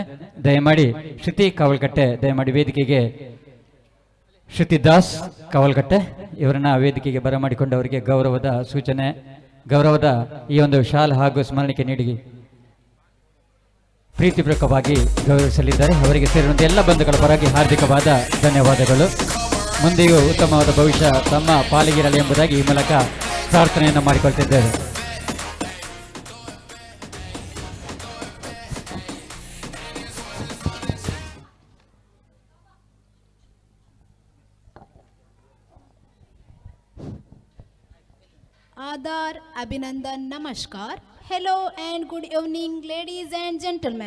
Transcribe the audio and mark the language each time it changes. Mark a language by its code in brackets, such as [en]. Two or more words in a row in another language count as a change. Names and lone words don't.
[kn] ದಯಮಾಡಿ ಶ್ರುತಿ ಕಾವಲಕಟ್ಟೆ ದಯಮಾಡಿ ವೇದಿಕೆಗೆ ಶ್ರುತಿ ದಾಸ್ ಕಾವಲಕಟ್ಟೆ ಇವರನ್ನ ವೇದಿಕೆಗೆ ಬರಮಾಡಿಕೊಂಡು ಅವರಿಗೆ ಗೌರವದ ಸೂಚನೆ ಗೌರವದ ಈ ಒಂದು ಶಾಲ್ ಹಾಗೂ ಸ್ಮರಣಿಕೆ ನೀಡಿ ಪ್ರೀತಿಪೂರ್ವಕವಾಗಿ ಗೌರವಿಸಲಿದ್ದಾರೆ. ಅವರಿಗೆ ಸೇರಿದಂತೆ ಎಲ್ಲ ಬಂಧುಗಳ ಪರವಾಗಿ ಹಾರ್ದಿಕವಾದ ಧನ್ಯವಾದಗಳು. ಮುಂದೆಯೂ ಉತ್ತಮವಾದ ಭವಿಷ್ಯ ತಮ್ಮ ಪಾಲಿಗಿರಲಿ ಎಂಬುದಾಗಿ ಈ ಮೂಲಕ ಪ್ರಾರ್ಥನೆಯನ್ನು ಮಾಡಿಕೊಳ್ತಿದ್ದೇವೆ. [hi] आदार, अभिनंदन, नमस्कार, [en] hello and good evening ladies and gentleman.